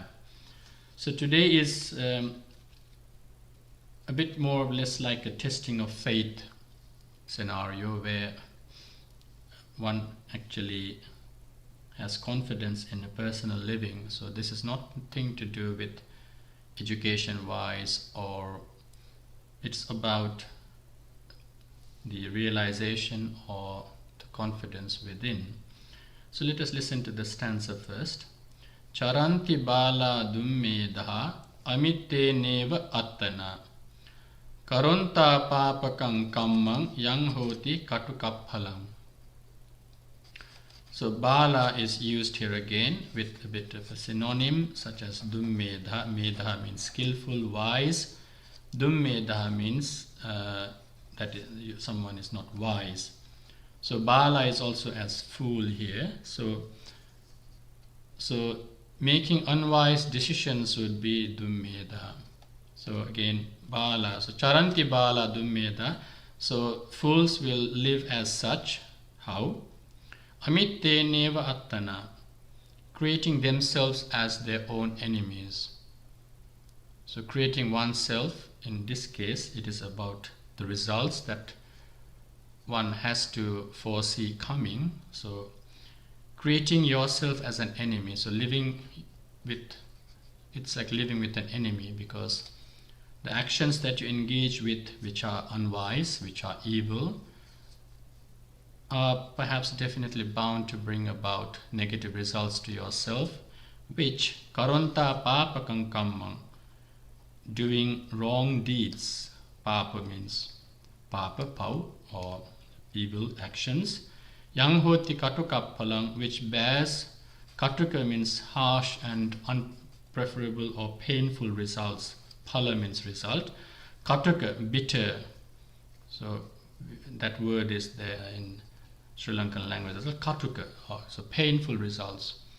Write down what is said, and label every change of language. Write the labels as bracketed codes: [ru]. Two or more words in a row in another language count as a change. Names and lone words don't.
[en] So today is a bit more or less like a testing of faith scenario where one actually has confidence in a personal living. So this is nothing to do with education wise, or it's about the realization or the confidence within. So let us listen to the stanza first. [pi] Charanti bala dummedaha amitte neva attana karonta papakam kammam yang hoti katukaphalam. [en] So bala is used here again with a bit of a synonym such as dummedha. Medha means skillful, wise. Dummedha means that someone is not wise. So bala is also as fool here. So making unwise decisions would be dummedha. So again bala. [pi] So charanti bala dummedha. [en] So fools will live as such. How? [pi] Amitte neva attana, [en] creating themselves as their own enemies. So creating oneself, in this case, it is about the results that one has to foresee coming. So creating yourself as an enemy. So it's like living with an enemy, because the actions that you engage with which are unwise, which are evil, are perhaps definitely bound to bring about negative results to yourself, which [pi] karonta papakam kammam, [en] doing wrong deeds. Papa means papa, pau, or evil actions. [pi] Yang hoti katukaphalam, [en] which bears, katuka means harsh and unpreferable or painful results. Phala means result. Katuka, bitter. So that word is there in Sri Lankan language as well, katuka, so painful results.